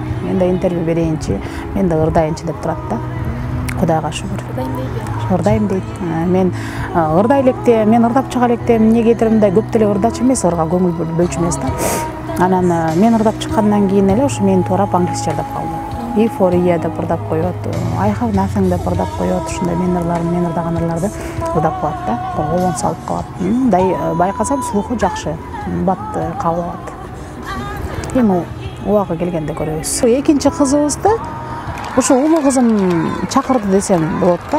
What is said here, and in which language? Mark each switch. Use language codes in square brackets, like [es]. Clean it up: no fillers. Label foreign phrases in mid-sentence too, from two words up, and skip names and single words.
[ky] Мен да интервью берейинчи, мен да ырдайынчы деп турат да. Кудайга шүгүр. Ырдайм дейт. Мен ырдай электе, мен ырдап чыга электе, эмнегедир мындай көп деле ырдачу эмес, ырга көңүл бөлчү эмес да. Анан мен ырдап чыккандан кийин эле ушу мени туурап англисче ырдап калды. Euphoria деп ырдап коет, I have nothing деп ырдап коет, ушундай мен ырдаган ырларды ырдап коет да, колон салып калат. Мындай байкасам слуху жакшы, бат кабыл алат. Эми убагы келгенде көрөбүз. Экинчи кызыбызды ушу улуу кызым чакырды десем болот да.